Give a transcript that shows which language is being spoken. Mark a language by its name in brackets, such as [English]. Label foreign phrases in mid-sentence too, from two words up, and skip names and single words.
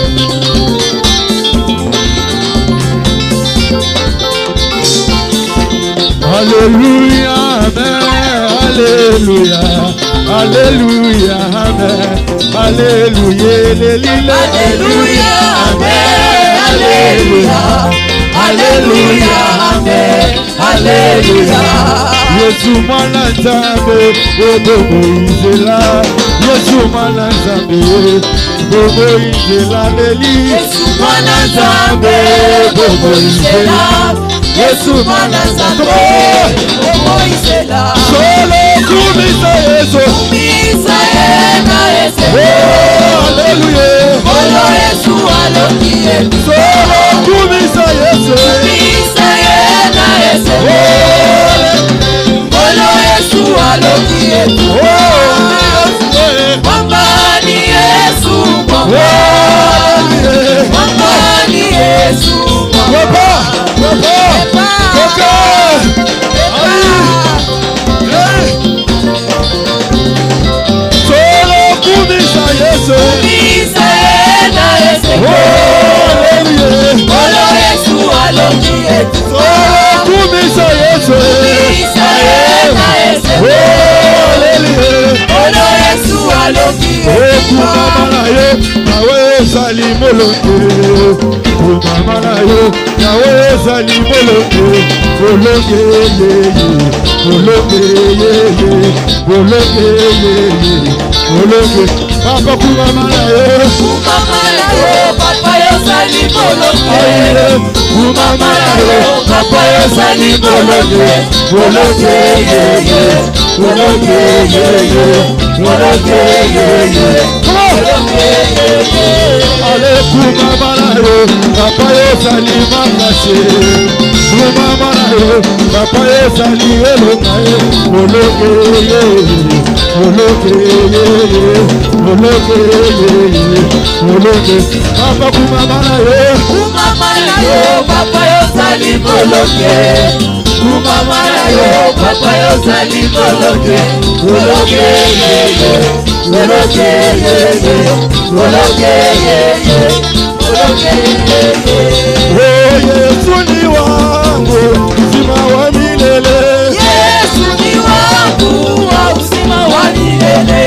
[French] Alléluia, amen. Alléluia. Alléluia, amen. Alléluia, Alléluia, amen. Alléluia. Alléluia, amen. Alléluia. [Lingala] Yesu mwana nzambe, bobo izela. Yesu mwana nzambe, bobo izela leli. Yesu mwana nzambe, bobo izela. Yesu mwana nzambe, bobo izela. Solo kumisa Yesu, kumisa yena Alléluia. Bolo Yesu aloki etu. Solo kumisa Yesu. Kumisa yena Yesu. Bolo Yesu aloki etu. Mwamba ni Yesu. Mwamba ni Yesu. Mwamba. Kumisa yena Yesu. Bolo Yesu aloki etu. Kumisa Yesu. Kumisa yena Yesu. Bolo Yesu aloki etu. Kumama yo nawe zali molonge. Kumama yo nawe zali molonge. Molonge yeye. Molonge yeye. Molonge yeye. Molonge. Papa kumama yo. Kumama yo papa yo zali molonge. Kumama yo papa yo zali molonge. Molonge yeye. Molonge yeye. Molonge yeye. Molonge yeye. Ale kumama yo papa yo zali makase. Kumama yo papa yo zali elonga. Molonge yeye. Molonge yeye. Molonge yeye. Molonge papa kumama yo. Kumama yo papa yo zali molonge. Kumama yo papa yo zali molonge. Molonge yeye. Molonge yeye. Molonge yeye. Molonge yeye. [Swahili] Oh Yesu ni wangu uzima wa milele. Yesu ni wangu wa uzima wa milele.